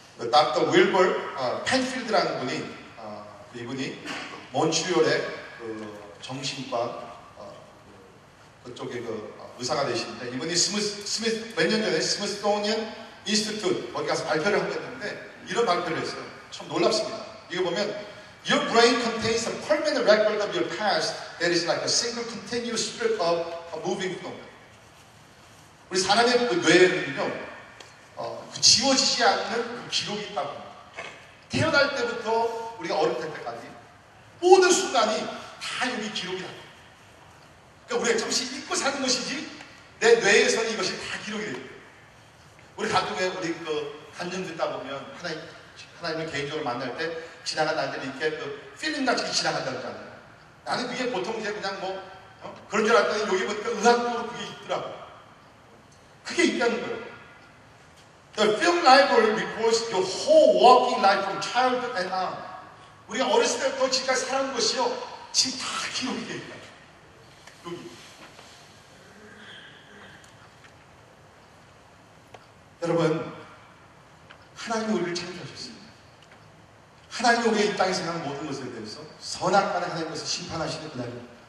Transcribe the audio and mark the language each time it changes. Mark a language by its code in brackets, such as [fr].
[ko] 닥터 윌버 펜필드라는 분이, 이분이 몬트리올의 정신과 그쪽에 의사가 되시는데, 이분이 몇 년 전에 스미소니언 인스티튜트 거기 가서 발표를 하고 했는데 이런 발표를 했어요. 참 놀랍습니다. 이거 보면 [en] Your brain contains a permanent record of your past that is like a single continuous strip of a moving film. [ko] 우리 사람의 뇌에는요, 지워지지 않는 기록이 있다고 합니다. 태어날 때부터 우리가 어릴 때까지 모든 순간이 다 여기 기록이 납니다. 그러니까 우리가 잠시 잊고 사는 것이지 내 뇌에서는 이것이 다 기록이 됩니다. 우리 가끔에 우리 간증 듣다 보면 하나님을 개인적으로 만날 때 지나간 날들이 이렇게 필름 같이 지나간다고 하잖아요. 나는 그게 보통 이제 그냥 그런 줄 알았더니 여기 보니까 의학적으로 그게 있더라고. 그게 있다는 거예요. [en] The film library records your whole walking life from childhood and on. [ko] 우리가 어렸을 때부터 지금까지 살아온 것이요, 지금 다 기록이 되어 있다. 여기. 여러분, 하나님이 우리를 창조하셨습니다. 하나님이 우리가 이 땅에 생각하는 모든 것에 대해서 선악간에 하나님께서 심판하시는 그날입니다.